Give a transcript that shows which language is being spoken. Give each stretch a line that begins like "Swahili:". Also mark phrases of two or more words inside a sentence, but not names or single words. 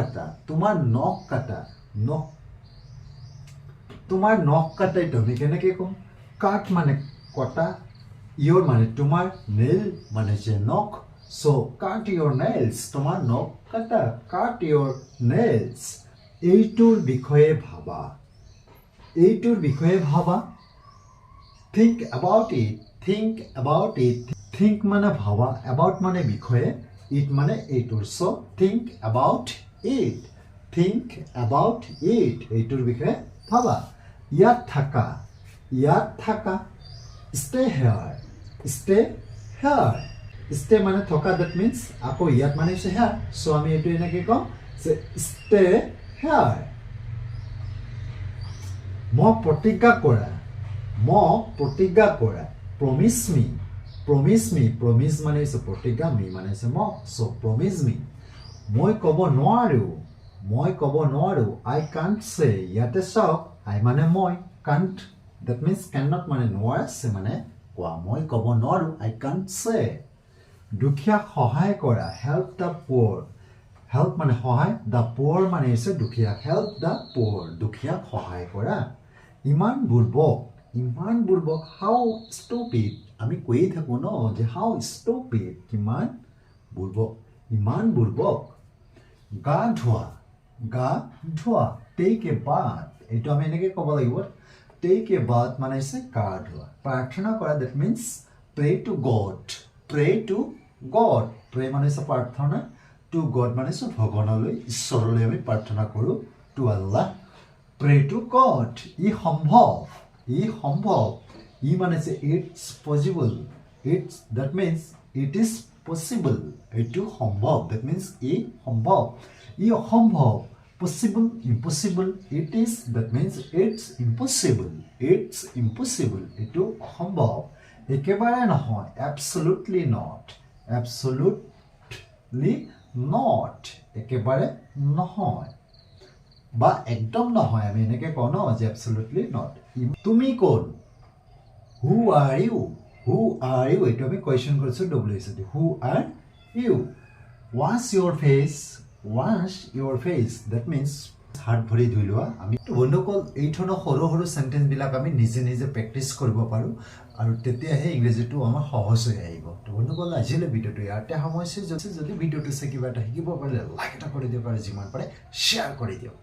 Assamese: কাটা এইটো আমি কেনেকৈ ক'ম কাট মানে কটা ইয়ৰ মানে তোমাৰ নেইল মানে যে নখ সো
English: cut your nails
Assamese: তোমাৰ নখ কাটা
English: cut your nails
Assamese: এইটোৰ বিষয়ে ভাবা
English: think about it
Assamese: think মানে ভাবা about মানে বিষয়ে it মানে এইটোৰ সো
English: think about it
Assamese: এইটোৰ বিষয়ে ভাবা ইয়াত থাকা
English: stay here
Assamese: stay মানে থকা
English: that means
Assamese: আকৌ ইয়াত মানে হৈছে here সো আমি এইটো এনেকৈ ক'ম যে
English: stay here
Assamese: মোক প্ৰতিজ্ঞা কৰা
English: promise me
Assamese: মানে হৈছে প্ৰতিজ্ঞা me মানে হৈছে মোক সো
English: promise me
Assamese: মই ক'ব নোৱাৰো
English: I can't say
Assamese: ইয়াতে চাওক I মানে মই
English: can't that means cannot
Assamese: মানে নোৱাৰা say মানে কোৱা মই ক'ব নোৱাৰো
English: I can't say
Assamese: দুখীয়াক সহায় কৰা
English: help the poor
Assamese: help মানে সহায়
English: the poor
Assamese: মানে হৈছে দুখীয়াক
English: help the poor
Assamese: দুখীয়াক সহায় কৰা ইমান বুৰ্বক
English: how stupid
Assamese: আমি কৈয়ে থাকোঁ ন যে
English: how stupid
Assamese: ইমান বুৰ্বক গা ধোৱা
English: take a bath
Assamese: এইটো আমি এনেকৈ ক'ব লাগিব
English: take a bath
Assamese: মানে হৈছে গা ধোৱা প্ৰাৰ্থনা কৰা
English: that means pray to God
Assamese: pray মানে হৈছে প্ৰাৰ্থনা
English: to God
Assamese: মানে হৈছে ভগৱানলৈ ঈশ্বৰলৈ আমি প্ৰাৰ্থনা কৰোঁ
English: to Allah pray to God
Assamese: ই সম্ভৱ ই মানে হৈছে
English: it's possible that means it is possible
Assamese: এইটো সম্ভৱ
English: that means
Assamese: ই সম্ভৱ ই অসম্ভৱ
English: possible impossible it is that means it's impossible
Assamese: এইটো অসম্ভৱ একেবাৰে নহয়
English: absolutely not
Assamese: একেবাৰে নহয় বা একদম নহয় আমি এনেকৈ কওঁ ন যে
English: absolutely not
Assamese: তুমি কোন
English: who are you
Assamese: এইটো আমি কুৱেশ্যন কৰিছোঁ
English: WH who are you wash your face that means
Assamese: হাত ভৰি ধুই লোৱা আমি বন্ধুসকল এই ধৰণৰ সৰু সৰু চেণ্টেঞ্চবিলাক আমি নিজে নিজে প্ৰেক্টিচ কৰিব পাৰোঁ আৰু তেতিয়াহে ইংৰাজীটো আমাৰ সহজ হৈ আহিব তো বন্ধুসকল আজিলৈ ভিডিঅ'টো ইয়াতে সামৰিছোঁ যদি ভিডিঅ'টো চাই কিবা এটা শিকিব পাৰিলে লাইক এটা কৰি দিয়ক আৰু যিমান পাৰে শ্বেয়াৰ কৰি দিয়ক